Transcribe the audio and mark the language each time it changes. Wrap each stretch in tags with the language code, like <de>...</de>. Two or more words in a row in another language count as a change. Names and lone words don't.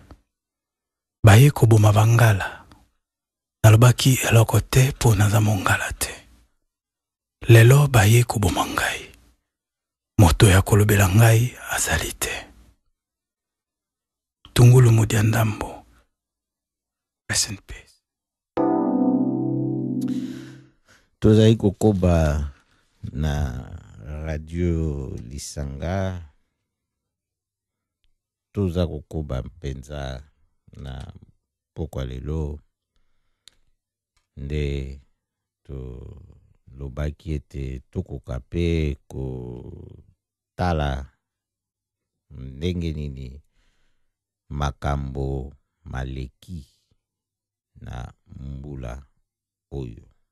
<ln>Baye koboma bangala nalobaki eloko te mpo naza mongala te. Lelo baye koboma ngai moto ya kolobela ngai azali te. Tungulu Mudia Ndambo.</ln> <en>Rest in peace.</en> <ln>Tozali kokoba na radio Lisanga. Toza kokoba mpenza na pokwa lelo nde to lobaki ete tokoka pe kotala ndenge nini makambo maleki na mbula oyo.</ln>